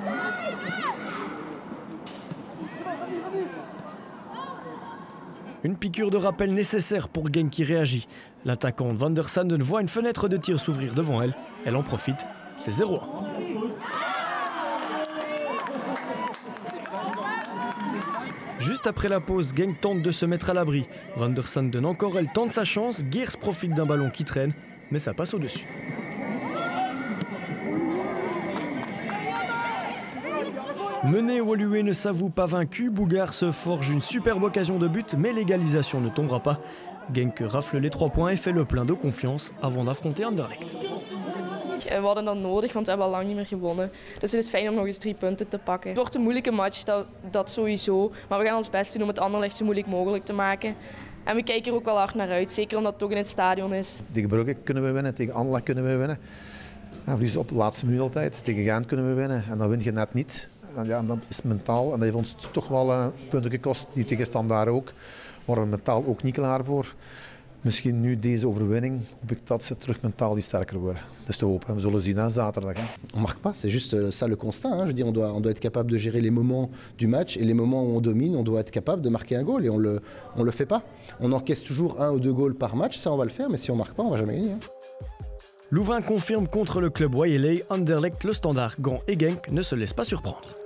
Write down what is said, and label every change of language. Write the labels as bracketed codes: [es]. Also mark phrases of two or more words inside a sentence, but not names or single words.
[fr] Une piqûre de rappel nécessaire pour Genk qui réagit. L'attaquante Van der Sanden voit une fenêtre de tir s'ouvrir devant elle. Elle en profite, c'est 0-1. Juste après la pause, Genk tente de se mettre à l'abri. Van der Sanden encore, elle tente sa chance. Geers profite d'un ballon qui traîne, mais ça passe au-dessus. Mené, Woluwe ne s'avoue pas vaincu. Bougard se forge une superbe occasion de but, mais l'égalisation ne tombera pas. Genk rafle les 3 points et fait le plein de confiance avant d'affronter Anderlecht. [nl] We hadden dat nodig, want we hebben al lang niet meer gewonnen. Dus het is fijn om nog eens 3 punten te pakken. Het wordt een moeilijke match, dat sowieso. Maar we gaan ons best doen om het Anderlecht zo moeilijk mogelijk te maken. En we kijken er ook wel hard naar uit, zeker omdat het ook in het stadion is. Tegen Brugge kunnen we winnen, tegen Anderlecht kunnen we winnen. En verliezen op de laatste minuut altijd. Tegen Gent kunnen we winnen en dan win je net niet. En ja, dat is mentaal en dat heeft ons toch wel punten gekost. Nu tegen Standaard ook, waren we mentaal ook niet klaar voor. Misschien nu deze overwinning, hoop ik dat ze terug mentaal iets sterker worden. Dat is te hopen. We zullen zien aan zaterdag. Hè. [fr] On marque pas, c'est juste ça le constat. Hein. Je veux dire, on doit être capable de gérer les moments du match et les moments où on domine, on doit être capable de marquer un goal et on le fait pas. On encaisse toujours 1 ou 2 goals par match, ça on va le faire, mais si on marque pas, on va jamais gagner. Hein. Louvain confirme contre le club Wayeley, Anderlecht, le Standard, Gand et Genk ne se laissent pas surprendre.